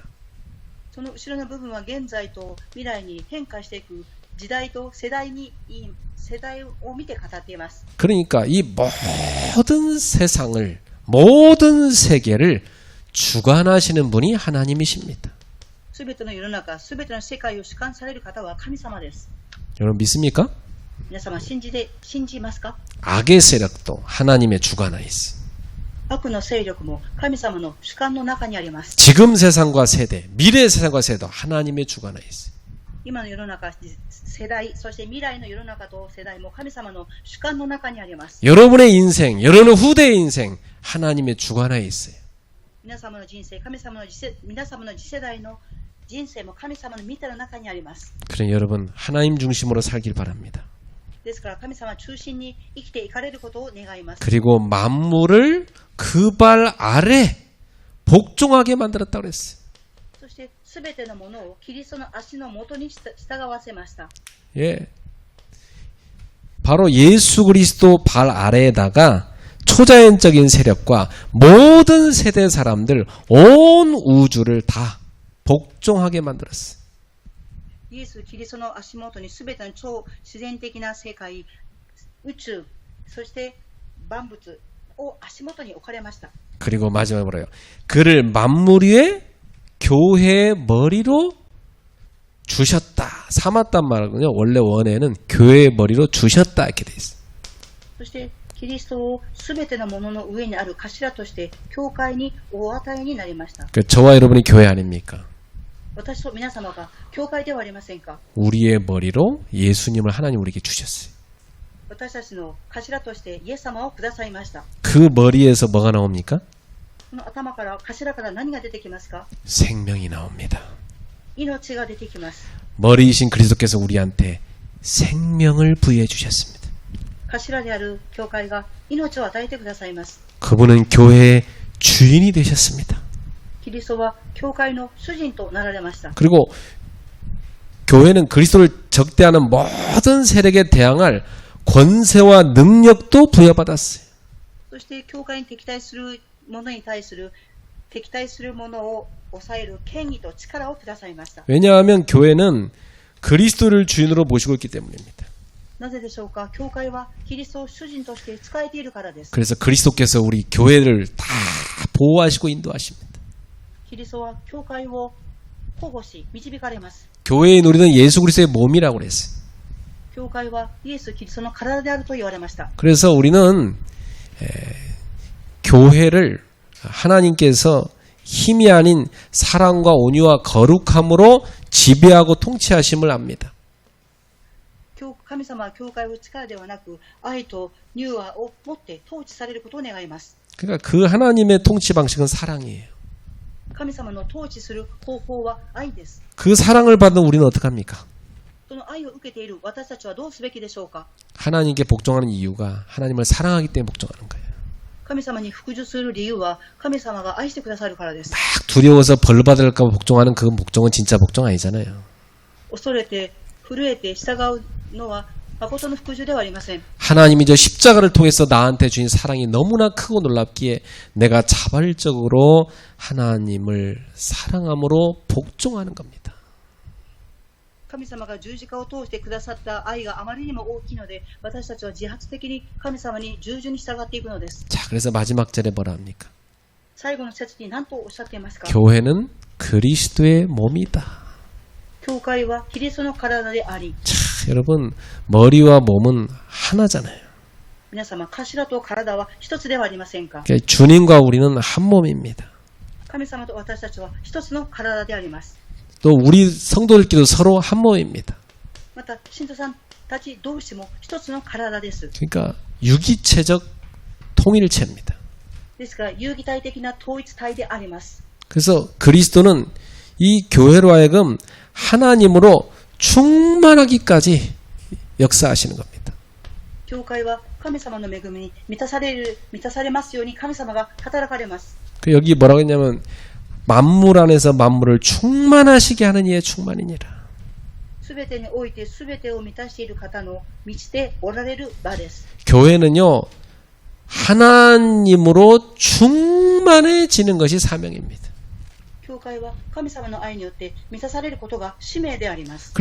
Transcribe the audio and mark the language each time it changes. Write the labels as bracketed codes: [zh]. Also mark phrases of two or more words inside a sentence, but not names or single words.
[ja] その後ろの部分は現在と未来に変化していく時代と世代を見て語っています。 [ko] 그러니까 이 모든 세상을, 모든 세계를 주관하시는 분이 하나님이십니다. [ja] すべての世の中、すべての世界を主管される方は神様です。 [ko] 여러분 믿습니까? [ja] 皆様信じますか？ [ko] 악의 세력도 하나님의 주관하에 있어요. [ja] 悪の勢力も神様の主観の中にあります。 [ko] 지금 세상과 세대, 미래 세상과 세대도 하나님의 주관하에 있어요. [ja] 今の世の中、世代、そして未来の世の中と世代も神様の主観の中にあります。 [ko] 여러분의 인생, 여러분의 후대의 인생 하나님의 주관하에 있어요. [ja] 皆様の人生、皆様の次世代の人生も神様の御手の中にあります。 [ko] 그러니 여러분 하나님 중심으로 살길 바랍니다. [ja] ですから神様中心に生きていかれることを願います。 [ko] 그리고 만물을 그 발 아래 복종하게 만들었다고 그랬어요. [ja] そしてすべてのものをキリストの足の元に従わせました。 [ko] 예. 바로 예수 그리스도 발 아래에다가 초자연적인 세력과 모든 세대 사람들, 온 우주를 다 복종하게 만들었어요. [ja] イエス・キリストの足元にすべての超自然的な世界、宇宙、そして万物を足元に置かれました。 [ko] 그리고 마지막으로요. 그를 만물 위에 교회의 머리로 주셨다. 삼았단 말은요. 원래 원에는 교회의 머리로 주셨다 이렇게 돼 있어요. [ja] そしてキリストをすべてのものの上にある頭として教会にお与えになりました。 [ko] 그 저와 여러분이 교회 아닙니까? [ja] 私と皆様が教会ではありませんか？ [ko] 우리의 머리로 예수님을 하나님 우리에게 주셨어요. [ja] 私たちの頭としてイエス様をくださいました。 [ko] 그 머리에서 뭐가 나옵니까? [ja] この頭から、頭から何が出てきますか？ [ko] 생명이 나옵니다. [ja] 命が出てきます。 [ko] 머리이신 그리스도께서 우리한테 생명을 부여해 주셨습니다. [ja] 頭である教会が命を与えてくださいます。 [ko] 그분은 교회의 주인이 되셨습니다. [ja] キリストは教会の主人となられました。 [ko] 그리고 교회는 그리스도를 적대하는 모든 세력에 대항할 권세와 능력도 부여받았어요. [ja] そして教会に敵対する者に対する敵対する者を抑える権威と力をくださいました。 [ko] 왜냐하면 교회는 그리스도를 주인으로 모시고 있기 때문입니다. [ja] なぜでしょうか？教会はキリストを主人として仕えているからです。 [ko] 그래서 그리스도께서 우리 교회를 다 보호하시고 인도하십니다. [ja] キリストは教会を保護し導かれます。 [ko] 교회인 우리는 예수 그리스도의 몸이라고 그랬어요. [ja] 教会はイエス・キリストの体であると言われました。 [ko] 그래서 우리는 교회를 하나님께서 힘이 아닌 사랑과 온유와 거룩함으로 지배하고 통치하심을 압니다. [ja] 神様は教会を力ではなく愛と柔和を持って統治されることを願います。 [ko] 그러니까 그 하나님의 통치 방식은 사랑이에요. [ja] 神様の統治する方法は愛です。 [ko] 그 사랑을 받은 우리는 어떡합니까? [ja] その愛を受けている私たちはどうすべきでしょうか？ [ko] 하나님께 복종하는 이유가 하나님을 사랑하기 때문에 복종하는 거예요. [ja] 神様に服従する理由は神様が愛してくださるからです。 [ko] 막 두려워서 벌 받을까 봐 복종하는 그 복종은 진짜 복종 아니잖아요. [ja] 恐れて震えて従うのは誠の服従ではありません。 [ko] 하나님이 저 십자가를 통해서 나한테 주신 사랑이 너무나 크고 놀랍기에 내가 자발적으로 하나님을 사랑함으로 복종하는 겁니다. [ja] 神様が十字架を通してくださった愛があまりにも大きいので、私たちは自発的に神様に従順に従っていくのです。 [ko] 자, 그래서 마지막 절에 뭐라 합니까? [ja] 最後の節に何とおっしゃっていますか？ [ko] 교회는 그리스도의 몸이다. [ja] 教会はキリストの体であり、 [ko] 자, 여러분 머리와 몸은 하나잖아요. [ja] 皆様、頭と体は一つではありませんか？ [ko] 그러니까 주님과 우리는 한 몸입니다. [ja] 神様と私たちは一つの体であります。 [ko] 또 우리 성도들끼리도 서로 한 몸입니다. [ja] また、信徒さんたち同士も一つの体です。 [ko] 그러니까 유기체적 통일체입니다. [ja] ですから、有機体的な統一体であります。 [ko] 그래서 그리스도는 이 교회로 하여금 하나님으로 충만하기까지 역사하시는 겁니다. [ja] 教会は神様の恵みに満たされますように神様が働かれます。 [ko] 여기 뭐라고 했냐면 만물 안에서 만물을 충만하시게 하는 이의 충만이니라. [ja] すべてにおいてすべてを満たしている方の満ちておられる場です。 [ko] 교회는요 하나님으로 충만해지는 것이 사명입니다. [ja] 教会は神様の愛によって満たされることが使命であります。